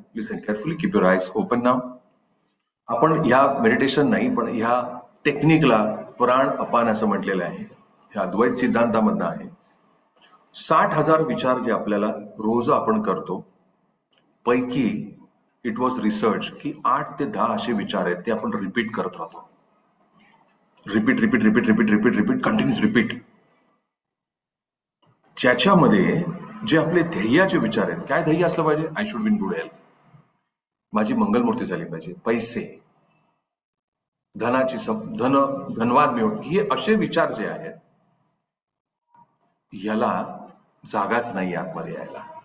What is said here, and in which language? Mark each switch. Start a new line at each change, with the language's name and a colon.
English: Listen carefully, keep your eyes open now.
Marathi: आपण ह्या मेडिटेशन नाही, पण ह्या टेक्निकला प्राण अपान असं म्हटलेलं आहे. ह्या अद्वैत सिद्धांतामधनं आहे. 60,000 विचार जे आपल्याला रोज आपण करतो, पैकी
English: it was research
Marathi: की 8 ते 10 असे विचार आहेत ते आपण रिपीट करत राहतो.
English: Repeat repeat repeat repeat repeat repeat continuous repeat.
Marathi: ज्याच्यामध्ये जे आपले ध्येयाचे विचार आहेत, काय ध्येय असलं पाहिजे?
English: I should be in good health,
Marathi: माझी मंगलमूर्ती झाली पाहिजे, पैसे, धनवान मी होणार, हे असे विचार जे आहेत याला जागाच नाही आतमध्ये यायला.